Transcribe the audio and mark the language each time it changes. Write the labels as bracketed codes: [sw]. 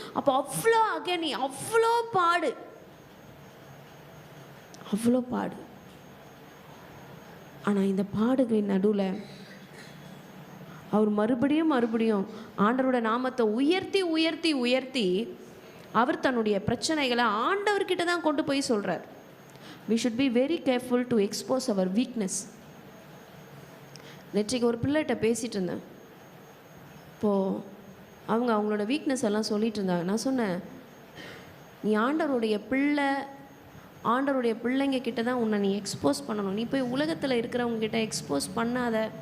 [ta] அப்போ அவ்வளோ அகனி, அவ்வளோ பாடு, அவ்வளோ பாடு. ஆனால் இந்த பாடுகளின் நடுவில் அவர் மறுபடியும் ஆண்டவரோட நாமத்தை உயர்த்தி உயர்த்தி உயர்த்தி அவர் தன்னுடைய பிரச்சனைகளை ஆண்டவர்கிட்ட தான் கொண்டு போய் சொல்கிறார். [en] we should be very careful to expose our weakness. [ta] நேற்றைக்கு ஒரு பிள்ளைகிட்ட பேசிகிட்டு இருந்தேன். இப்போது அவங்களோட வீக்னஸ் எல்லாம் சொல்லிகிட்டு இருந்தாங்க. நான் சொன்னேன், நீ ஆண்டவருடைய பிள்ளை, ஆண்டவருடைய பிள்ளைங்க கிட்ட தான் உன்னை நீ எக்ஸ்போஸ் பண்ணணும். நீ போய் உலகத்தில் இருக்கிறவங்க கிட்ட எக்ஸ்போஸ் பண்ணாத.